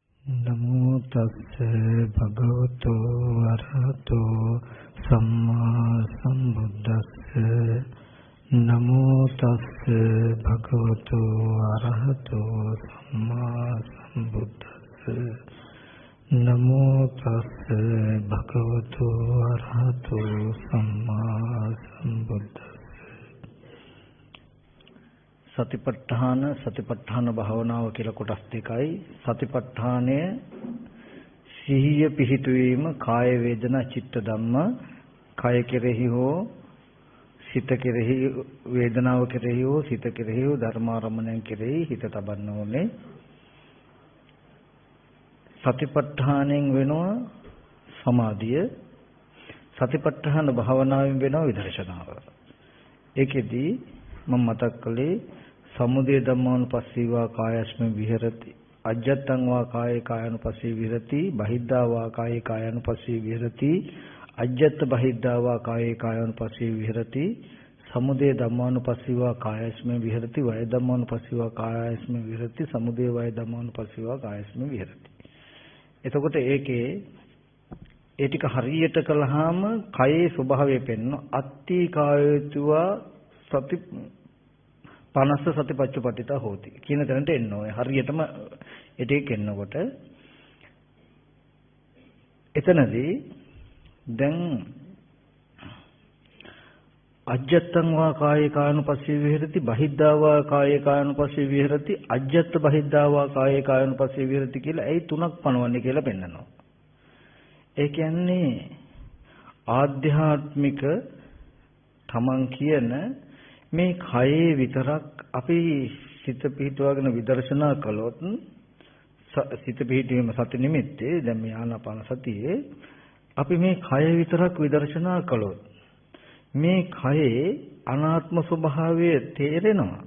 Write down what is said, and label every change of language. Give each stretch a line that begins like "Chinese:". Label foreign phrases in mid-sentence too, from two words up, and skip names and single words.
Pali: නමෝ තස්ස භගවතු වරහතෝ සම්මා සම්බුද්දස්ස නමෝ තස්ස භගවතු වරහතෝ සම්මා සම්බුද්දස්ස නමෝ තස්ස භගවතු වරහතෝ සම්මා සම්බුද්දස්ස
Sinhala: සතිපට්ඨාන භාවනාව කියලා කොටස් දෙකයි. සතිපට්ඨානය සිහිය පිහිටුවීම
Pali: කාය වේදනා චිත්ත ධම්ම
Sinhala: කය කෙරෙහි හෝ සිත කෙරෙහි වේදනාව කෙරෙහි හෝ සිත කෙරෙහි හෝ ධර්මාරම්මණයන් කෙරෙහි හිත තබන්න ඕනේ. සතිපට්ඨානෙන් වෙනවා සමාධිය. සතිපට්ඨාන භාවනාවෙන් වෙනවා විදර්ශනාව. ඒකෙදී මම මතක් කළේ
Pali: සමුදය ධම්මානුපස්සීවා කායස්මින් විහෙරති අජ්ජත්තං වා කායේ කායानुපස්සී විහෙරති බහිද්ධා වා කායේ කායानुපස්සී විහෙරති අජ්ජත්ත බහිද්ධා වා කායේ කායानुපස්සී විහෙරති සමුදය ධම්මානුපස්සීවා කායස්මින් විහෙරති වය ධම්මානුපස්සීවා කායස්මින් විහෙරති සමුදය වය ධම්මානුපස්සීවා කායස්මින් විහෙරති.
Sinhala: එතකොට ඒකේ ඒ ටික හරියට කළාම කයේ ස්වභාවය පෙන්වන
Pali: අත්ති කායතුවා සති 50 සතිපච්චපටිතා හෝති
Sinhala: කියන තැනට එන්න ඕනේ. හරියටම ඒ ටික එන්නකොට එතනදී දැන්
Pali: අජ්ජත්තං වා කායේ කායानुපස්සී විහෙරති බහිද්ධා වා කායේ කායानुපස්සී විහෙරති අජ්ජත්ත බහිද්ධා වා කායේ කායानुපස්සී විහෙරති
Sinhala: කියලා ඒ තුනක් පනවන්නේ කියලා පෙන්නනවා. ඒ කියන්නේ ආධ්‍යාත්මික තමන් කියන මේ කයේ විතරක් අපි සිත පිහිටුවාගෙන විදර්ශනා කළොත් සිත පිහිටීම සති නිමිත්තේ දැන් මේ ආනාපාන සතියේ අපි මේ කය විතරක් විදර්ශනා කළොත් මේ කයේ අනාත්ම ස්වභාවය තේරෙනවා.